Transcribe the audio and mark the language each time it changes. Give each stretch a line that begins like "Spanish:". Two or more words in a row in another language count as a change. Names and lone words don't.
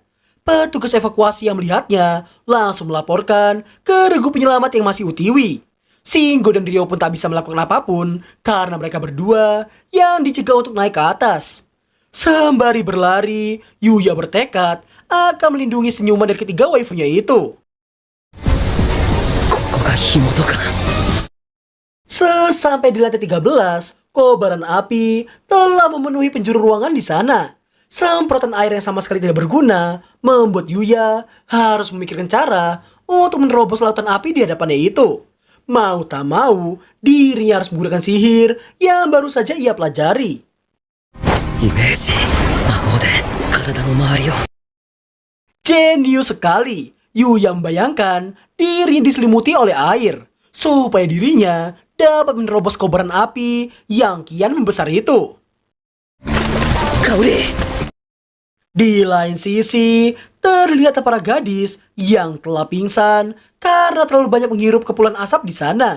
Indonesian: Petugas evakuasi yang melihatnya langsung melaporkan ke regu penyelamat yang masih utiwi. Shingo dan Rio pun tak bisa melakukan apapun karena mereka berdua yang dicegah untuk naik ke atas. Sembari berlari, Yuya bertekad akan melindungi senyuman dari ketiga waifunya itu.
Japanese: ここが火元か。
Indonesian: Sesampai di lantai 13, kobaran api telah memenuhi penjuru ruangan di sana. Semprotan air yang sama sekali tidak berguna membuat Yuya harus memikirkan cara untuk menerobos lautan api di hadapannya itu. Mau tak mau, dirinya harus menggunakan sihir yang baru saja ia pelajari.
Japanese: イメージ魔法で体の周りを。
Indonesian: Jenius sekali, Yuya membayangkan dirinya diselimuti oleh air supaya dirinya dapat menerobos kobaran api yang kian membesar itu.
Japanese: 香り。
Indonesian: Di lain sisi, terlihat para gadis yang telah pingsan karena terlalu banyak menghirup kepulan asap di sana.